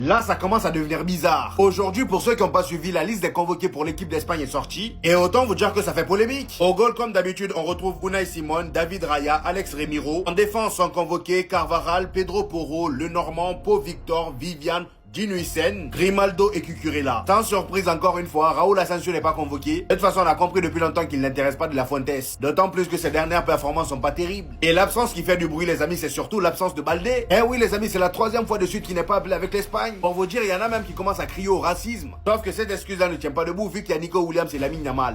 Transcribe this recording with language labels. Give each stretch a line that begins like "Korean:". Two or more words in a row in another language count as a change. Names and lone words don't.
French: Là, ça commence à devenir bizarre. Aujourd'hui, pour ceux qui n'ont pas suivi, la liste des convoqués pour l'équipe d'Espagne est sortie. Et autant vous dire que ça fait polémique. Au goal, comme d'habitude, on retrouve Unai Simon, David Raya, Alex Remiro. En défense sont convoqués Carvajal, Pedro Porro, Lenormand, Pau Victor, Vivian, Gino Higuaín, Grimaldo et Cucurella. Sans surprise encore une fois, Raúl Asensio n'est pas convoqué. De toute façon, on a compris depuis longtemps qu'il n'intéresse pas de la Fuentes. D'autant plus que ses dernières performances sont pas terribles. Et l'absence qui fait du bruit, les amis, c'est surtout l'absence de Baldé. Eh oui, les amis, c'est la 3e fois de suite qu'il n'est pas appelé avec l'Espagne. Pour vous dire, il y en a même qui commencent à crier au racisme. Sauf que cette excuse-là ne tient pas debout vu qu'il y a Nico Williams et Lamine Yamal.